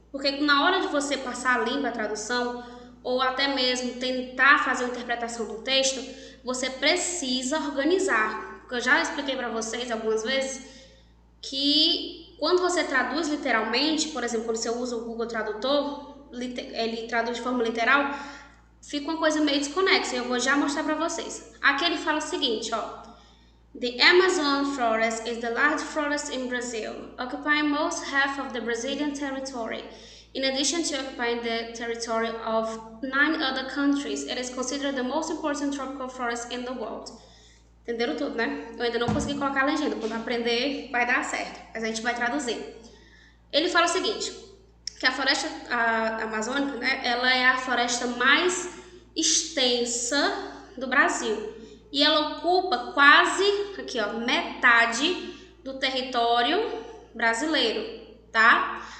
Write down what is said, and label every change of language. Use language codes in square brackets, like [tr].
[pt] Porque na hora de você passar a limpa a tradução, ou até mesmo tentar fazer uma interpretação do texto, você precisa organizar. Porque eu já expliquei para vocês algumas vezes que quando você traduz literalmente, por exemplo, quando você usa o Google Tradutor, ele traduz de forma literal, fica uma coisa meio desconexa, e eu vou já mostrar para vocês. Aqui ele fala o seguinte, ó. [en] The Amazon forest is the largest forest in Brazil, occupying most half of the Brazilian territory. In addition to occupying the territory of 9 other countries, it is considered the most important tropical forest in the world. [pt] Entenderam tudo, né? Eu ainda não consegui colocar a legenda, quando aprender vai dar certo, mas a gente vai traduzir. Ele fala o seguinte, que a floresta amazônica, né, ela é a floresta mais extensa do Brasil. E ela ocupa quase, aqui ó, metade do território brasileiro, tá?